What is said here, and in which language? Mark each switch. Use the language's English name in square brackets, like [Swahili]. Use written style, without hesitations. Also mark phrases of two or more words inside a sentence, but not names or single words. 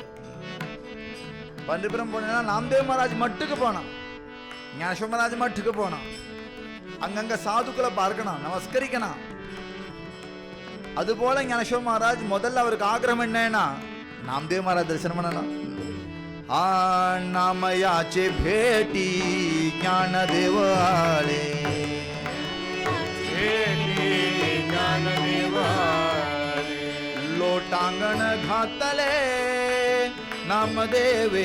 [Tamil] பண்டிபுரம் போனா நாம்தேவ் மகாராஜ் மட்டுக்கு போனான், ஞானேஸ்வர மகாராஜ் மட்டுக்கு போனான். அங்கங்க சாதுக்களை பார்க்கணும், நமஸ்கரிக்கணும். அதுபோல ஞானேஸ்வர மகாராஜ் முதல்ல அவருக்கு ஆகிரகம் என்னன்னா நாம்தேவ் மகாராஜ் தரிசனம் பண்ணணும். [Marathi] नामयाचे भेटी ज्ञानदेव आले, ज्ञानदेव आले. लोटांगण घातले नामदेवे,